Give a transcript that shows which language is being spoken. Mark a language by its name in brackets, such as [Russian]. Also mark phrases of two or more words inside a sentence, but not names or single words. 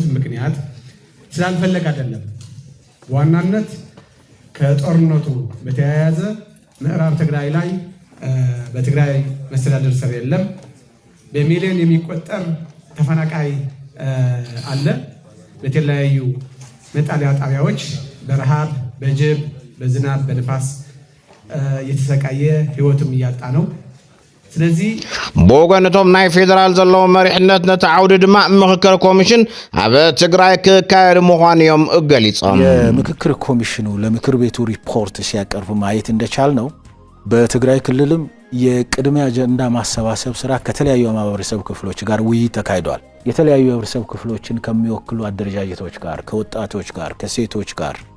[Amharic] ምክንያት ስላልፈለግ አይደለም ዋናነት ከጦርነቱ በተያያዘ ምዕራብ ትግራይ ላይ በትግራይ መስተዳድር ስር የለም በሚሊዮን የሚቆጠር ተፈናቃይ አለ በተለያዩ መጣሊያ ጣቢያዎች በረሃብ በጅብ በዝናብ በንፋስ የተሰቃየ ህይወቱም እያጣ ነው ስለዚህ [Tigrinya] ቦገነቶም ናይ ፌደራል ዘሎ መሪሕነት ነቲ ዓውዲ ድማ ምክክር ኮሚሽን ኣብ ትግራይ ክካየድ ምዃንዮም ገሊጾም [Amharic] የምክክር ኮሚሽኑ ለምክር ቤቱ ሪፖርት ሲያቀርብ ማየት እንደቻል ነው በትግራይ ክልልም የቅድሚያ አጀንዳ ማሰባሰብ ስራ ከተለያዩ ማህበረሰብ ክፍሎች ጋር ውይይት ተካሂዷል የተለያዩ ማህበረሰብ ክፍሎችን ከሚወክሉ አደረጃጀቶች ጋር ከወጣቶች ጋር ከሴቶች ጋር